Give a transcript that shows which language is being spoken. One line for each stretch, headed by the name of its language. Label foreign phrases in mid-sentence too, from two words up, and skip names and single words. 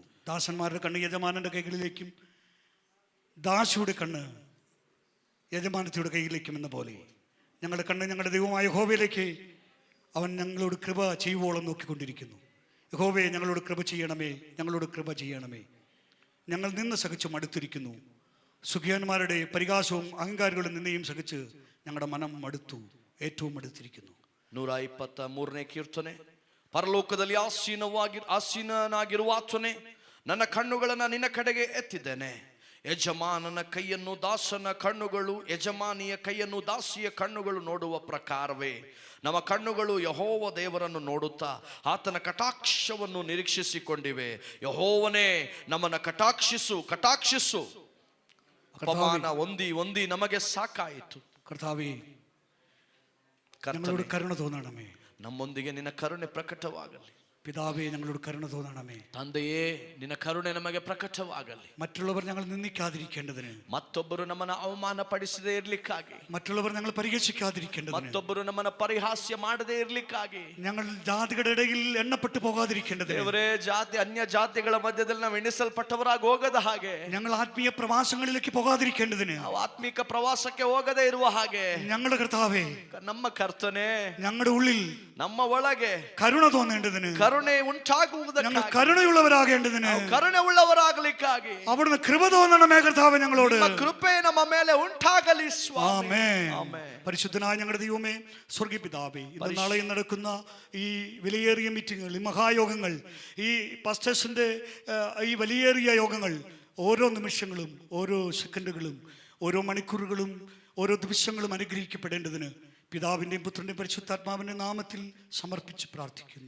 Malayalam: ദാസന്മാരുടെ കണ്ണ് യജമാനന്റെ കൈകളിലേക്കും ദാസിയുടെ കണ്ണ് യജമാനത്തിയുടെ കൈയിലേക്കും എന്ന പോലെ ഞങ്ങളുടെ കണ്ണ് ഞങ്ങളുടെ ദൈവമായ യഹോവയിലേക്ക് അവൻ ഞങ്ങളോട് കൃപ ചെയ്യുവോളം നോക്കിക്കൊണ്ടിരിക്കുന്നു. യഹോവേ, ഞങ്ങളോട് കൃപ ചെയ്യണമേ, ഞങ്ങളോട് കൃപ ചെയ്യണമേ. ഞങ്ങൾ നിന്ന് സഹിച്ചു മടുത്തിരിക്കുന്നു. സുഖിയന്മാരുടെ പരിഹാസവും അഹങ്കാരികളുടെ നിന്നെയും സഹിച്ച് ഞങ്ങളുടെ മനം മടുത്തു, ഏറ്റവും മടുത്തിരിക്കുന്നു.
Kannada: 123ನೇ ಕೀರ್ತನೆ. ಪರಲೋಕದಲ್ಲಿ ಆಸೀನನಾಗಿರುವ ಆತನೇ, ನನ್ನ ಕಣ್ಣುಗಳನ್ನು ನಿನ್ನ ಕಡೆಗೆ ಎತ್ತಿದ್ದೇನೆ. ಯಜಮಾನನ ಕೈಯನ್ನು ದಾಸನ ಕಣ್ಣುಗಳು, ಯಜಮಾನಿಯ ಕೈಯನ್ನು ದಾಸಿಯ ಕಣ್ಣುಗಳು ನೋಡುವ ಪ್ರಕಾರವೇ ನಮ್ಮ ಕಣ್ಣುಗಳು ಯೆಹೋವ ದೇವರನ್ನು ನೋಡುತ್ತಾ ಆತನ ಕಟಾಕ್ಷವನ್ನು ನಿರೀಕ್ಷಿಸಿಕೊಂಡಿವೆ. ಯೆಹೋವನೇ, ನಮ್ಮನ್ನು ಕಟಾಕ್ಷಿಸು. ಅಪಮಾನ ಹೊಂದಿ ನಮಗೆ ಸಾಕಾಯಿತು. ಕರ್ತಾವೇ,
Malayalam: ഞങ്ങളോട് കരുണ തോന്നണമേ.
Kannada: ನಮ್ಮೊಂದಿಗೆ ನಿನ್ನ ಕರುಣೆ ಪ್ರಕಟವಾಗಲಿ.
Malayalam: പിതാവേ, ഞങ്ങളോട് കരുണ തോന്നണമേ.
Kannada: ತಂದೆಯೇ, ನಿನ್ನ ಕರುಣೆ ನಮಗೆ ಪ್ರಕಟವಾಗಲಿ.
Malayalam: മറ്റുള്ളവർ ഞങ്ങൾ നിന്ദിക്കാതിരിക്കേണ്ടതിന്,
Kannada: ಮತ್ತೊಬ್ಬರು ನಮ್ಮನ್ನು ಅವಮಾನ ಪಡಿಸದೇ ಇರ್ಲಿಕ್ಕಾಗಿ,
Malayalam: മറ്റുള്ളവർ ഞങ്ങൾ പരിഹസിക്കാതിരിക്കേണ്ടതിന്,
Kannada: ಮತ್ತೊಬ್ಬರು ನಮ್ಮನ್ನು ಪರಿಹಾಸ್ಯ ಮಾಡದೇ ಇರ್ಲಿಕ್ಕಾಗಿ,
Malayalam: ഞങ്ങൾ ജാതികളുടെ ഇടയിൽ എണ്ണപ്പെട്ടു പോകാതിരിക്കേണ്ടതിന്,
Kannada: ದೇವರೇ, ಅನ್ಯ ಜಾತಿಗಳ ಮಧ್ಯದಲ್ಲಿ ನಾವು ಎಣಿಸಲ್ಪಟ್ಟವರಾಗಿ ಹೋಗದ ಹಾಗೆ,
Malayalam: ഞങ്ങൾ ആത്മീയ പ്രവാസങ്ങളിലേക്ക് പോകാതിരിക്കേണ്ടതിന്,
Kannada: ನಾವು ಆತ್ಮಿಕ ಪ್ರವಾಸಕ್ಕೆ ಹೋಗದೇ ಇರುವ ಹಾಗೆ,
Malayalam: ഞങ്ങളുടെ കർത്താവേ,
Kannada: ನಮ್ಮ ಕರ್ತನೆ,
Malayalam: ഞങ്ങളുടെ ഉള്ളിൽ
Kannada: ನಮ್ಮ ಒಳಗೆ
Malayalam: കരുണ തോന്നേണ്ടതിന്,
Kannada: ಕರುಣೆ ಉಂಟಾಗುವುದಕ್ಕೆ,
Malayalam: ഞങ്ങൾ കരുണയുള്ളവരാകേണ്ടതിന്,
Kannada: ಕರುಣೆ ಉಳ್ಳವರಾಗಲಿಕ್ಕಾಗಿ
Malayalam: അവിടുന്ന് കൃപ തോന്നണമേ കർത്താവേ. ഞങ്ങളോട്
Kannada: കൃപ ನಮ್ಮ ಮೇಲೆ ಉಂಟಾಗಲಿ ಸ್ವಾಮಿ.
Malayalam: ആമേൻ. പരിശുദ്ധനായ ഞങ്ങളുടെ ദൈവമേ, സ്വർഗ്ഗീയ പിതാവേ, ഇന്ന് നാളെയും നടക്കുന്ന ഈ വിലയേറിയ മീറ്റിങ്ങുകൾ, ഈ മഹായോഗങ്ങൾ, ഈ പാസ്റ്റേഴ്സിന്റെ ഈ വലിയേറിയ യോഗങ്ങൾ, ഓരോ നിമിഷങ്ങളും, ഓരോ സെക്കൻഡുകളും, ഓരോ മണിക്കൂറുകളും, ഓരോ ദിവസങ്ങളും അനുഗ്രഹിക്കപ്പെടേണ്ടതിന് പിതാവിൻ്റെയും പുത്രൻ്റെയും പരിശുദ്ധാത്മാവിൻ്റെ നാമത്തിൽ സമർപ്പിച്ച് പ്രാർത്ഥിക്കുന്നു.